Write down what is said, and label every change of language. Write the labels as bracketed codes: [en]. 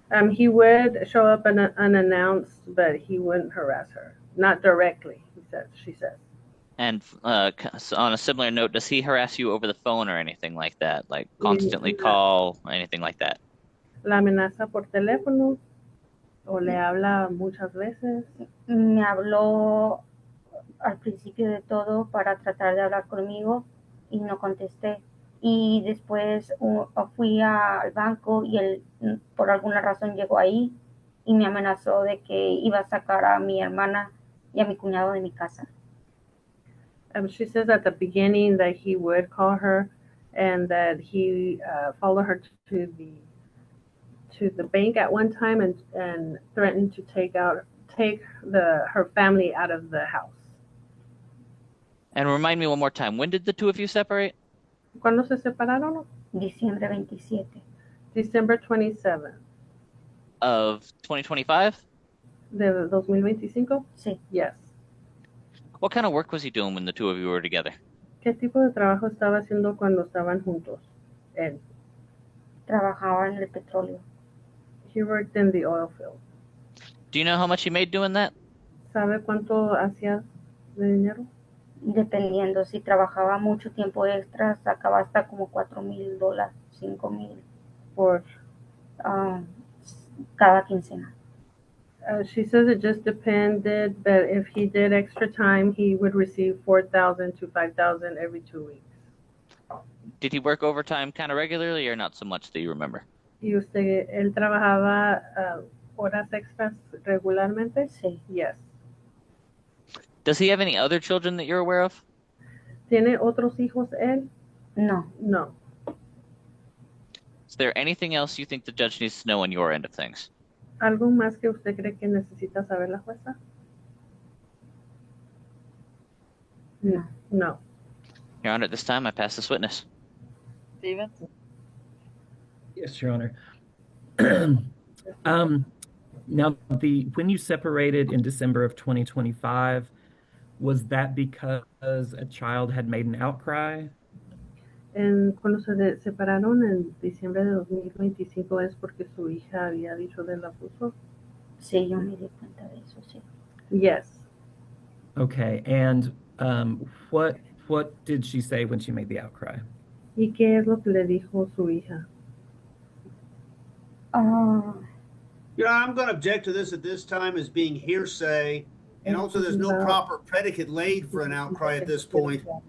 [en] He would show up unannounced, but he wouldn't harass her. Not directly, she says. And on a similar note, does he harass you over the phone or anything like that? Like constantly call or anything like that? [es] La amenaza por teléfono o le habla muchas veces. Me habló al principio de todo para tratar de hablar conmigo y no contesté. Y después fui al banco y él por alguna razón llegó ahí y me amenazó de que iba a sacar a mi hermana y a mi cuñado de mi casa. [en] She says at the beginning that he would call her and that he followed her to the bank at one time and threatened to take her family out of the house. And remind me one more time, when did the two of you separate? [es] ¿Cuándo se separaron? Diciembre 27. [en] December 27. Of 2025? [es] ¿De 2025? Sí. [en] Yes. What kind of work was he doing when the two of you were together? [es] ¿Qué tipo de trabajo estaba haciendo cuando estaban juntos? Él. Trabajaba en el petróleo. [en] He worked in the oil field. Do you know how much he made doing that? [es] ¿Sabe cuánto hacía de dinero? Dependiendo, si trabajaba mucho tiempo extra, sacaba hasta como $4,000, $5,000 por cada quincena. [en] She says it just depended, but if he did extra time, he would receive $4,000 to $5,000 every 2 weeks. Did he work overtime kind of regularly or not so much that you remember? [es] ¿Y él trabajaba horas extras regularmente? Sí. [en] Yes. Does he have any other children that you're aware of? [es] ¿Tiene otros hijos él? No. [en] No. Is there anything else you think the judge needs to know on your end of things? [es] ¿Algo más que usted cree que necesita saber la jueza? No. [en] No. Your Honor, at this time, I pass this witness. Stephen? Yes, Your Honor. Now, when you separated in December of 2025, was that because a child had made an outcry? [es] Cuando se separaron en diciembre de 2025 es porque su hija había dicho del abuso. Sí, yo me di cuenta de eso, sí. [en] Yes. Okay, and what did she say when she made the outcry? [es] ¿Y qué es lo que le dijo su hija? [en] Yeah, I'm going to object to this at this time as being hearsay And also, there's no proper predicate laid for an outcry at this point.